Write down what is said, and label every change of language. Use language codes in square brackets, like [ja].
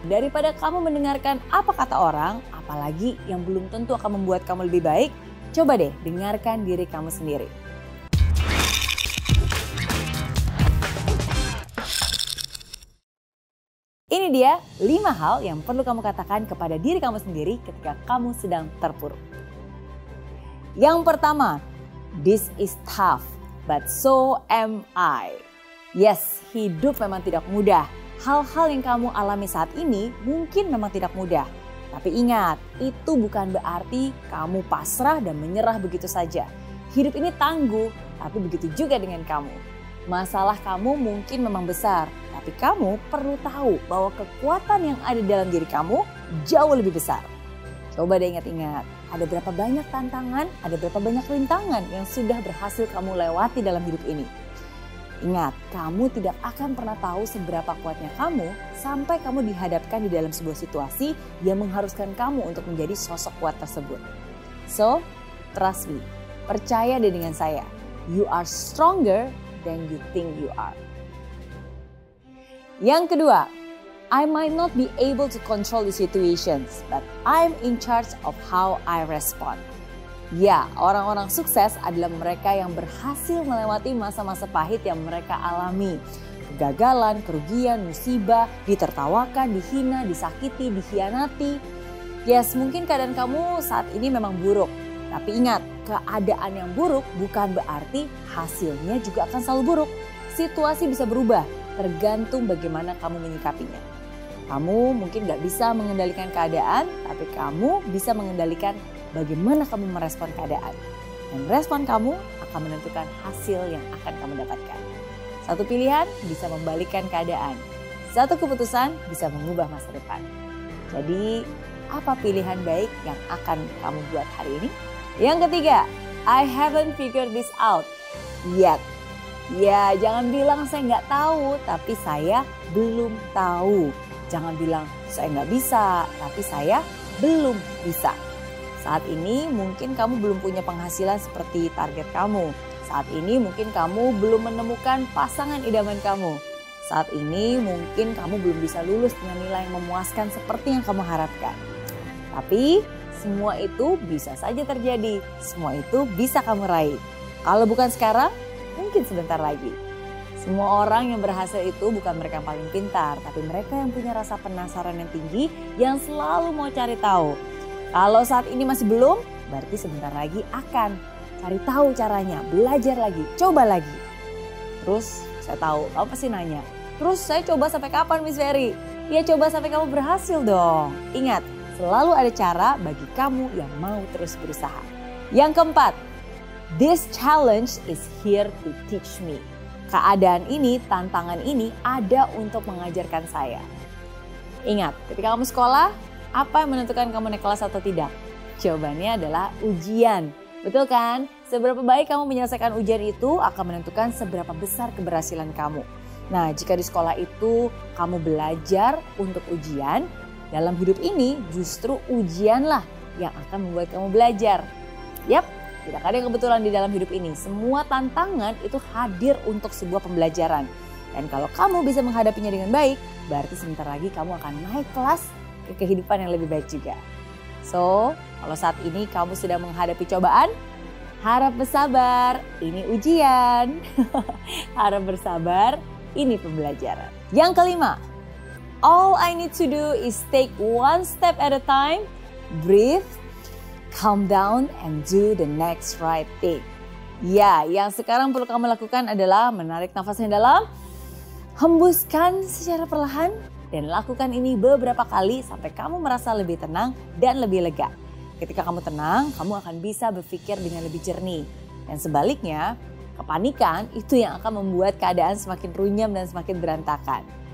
[id] Daripada kamu mendengarkan apa kata orang, apalagi yang belum tentu akan membuat kamu lebih baik, coba deh dengarkan diri kamu sendiri. Ini dia 5 hal yang perlu kamu katakan kepada diri kamu sendiri ketika kamu sedang terpuruk. Yang pertama, [en] this is tough, but so am I. [id] Yes, hidup memang tidak mudah. Hal-hal yang kamu alami saat ini mungkin memang tidak mudah. Tapi ingat, itu bukan berarti kamu pasrah dan menyerah begitu saja. Hidup ini tangguh, tapi begitu juga dengan kamu. Masalah kamu mungkin memang besar, tapi kamu perlu tahu bahwa kekuatan yang ada dalam diri kamu jauh lebih besar. Coba deh ingat-ingat, ada berapa banyak tantangan, ada berapa banyak rintangan yang sudah berhasil kamu lewati dalam hidup ini. Ingat, kamu tidak akan pernah tahu seberapa kuatnya kamu sampai kamu dihadapkan di dalam sebuah situasi yang mengharuskan kamu untuk menjadi sosok kuat tersebut. [en] So, trust me, [id] percaya deh dengan saya, [en] you are stronger than you think you are. [id] Yang kedua, [en] I might not be able to control the situations, but I'm in charge of how I respond. [id] Ya, orang-orang sukses adalah mereka yang berhasil melewati masa-masa pahit yang mereka alami. Kegagalan, kerugian, musibah, ditertawakan, dihina, disakiti, dikhianati. Yes, mungkin keadaan kamu saat ini memang buruk. Tapi ingat, keadaan yang buruk bukan berarti hasilnya juga akan selalu buruk. Situasi bisa berubah, tergantung bagaimana kamu menyikapinya. Kamu mungkin gak bisa mengendalikan keadaan, tapi kamu bisa mengendalikan bagaimana kamu merespon keadaan. Dan respon kamu akan menentukan hasil yang akan kamu dapatkan. Satu pilihan bisa membalikkan keadaan. Satu keputusan bisa mengubah masa depan. Jadi, apa pilihan baik yang akan kamu buat hari ini? Yang ketiga, [en] I haven't figured this out yet. [id] Ya, jangan bilang saya nggak tahu, tapi saya belum tahu. Jangan bilang saya nggak bisa, tapi saya belum bisa. Saat ini mungkin kamu belum punya penghasilan seperti target kamu. Saat ini mungkin kamu belum menemukan pasangan idaman kamu. Saat ini mungkin kamu belum bisa lulus dengan nilai yang memuaskan seperti yang kamu harapkan. Tapi semua itu bisa saja terjadi. Semua itu bisa kamu raih. Kalau bukan sekarang, mungkin sebentar lagi. Semua orang yang berhasil itu bukan mereka yang paling pintar, tapi mereka yang punya rasa penasaran yang tinggi, yang selalu mau cari tahu. Kalau saat ini masih belum, berarti sebentar lagi akan. Cari tahu caranya, belajar lagi, coba lagi. Terus saya tahu, kamu pasti nanya, terus saya coba sampai kapan, Miss Ferry? Ya coba sampai kamu berhasil dong. Ingat, selalu ada cara bagi kamu yang mau terus berusaha. Yang keempat, [en] this challenge is here to teach me. [id] Keadaan ini, tantangan ini ada untuk mengajarkan saya. Ingat, ketika kamu sekolah, apa yang menentukan kamu naik kelas atau tidak? Jawabannya adalah ujian. Betul kan? Seberapa baik kamu menyelesaikan ujian itu akan menentukan seberapa besar keberhasilan kamu. Nah, jika di sekolah itu kamu belajar untuk ujian, dalam hidup ini justru ujianlah yang akan membuat kamu belajar. Yap, tidak ada yang kebetulan di dalam hidup ini. Semua tantangan itu hadir untuk sebuah pembelajaran. Dan kalau kamu bisa menghadapinya dengan baik, berarti sebentar lagi kamu akan naik kelas ke kehidupan yang lebih baik juga. So, kalau saat ini kamu sedang menghadapi cobaan, harap bersabar, ini ujian. Harap bersabar, ini pembelajaran. Yang kelima, [en] all I need to do is take one step at a time, breathe, calm down, and do the next right thing. [id] Ya, yang sekarang perlu kamu lakukan adalah menarik nafas yang dalam, hembuskan secara perlahan, dan lakukan ini beberapa kali sampai kamu merasa lebih tenang dan lebih lega. Ketika kamu tenang, kamu akan bisa berpikir dengan lebih jernih. Dan sebaliknya, kepanikan itu yang akan membuat keadaan semakin runyam dan semakin berantakan.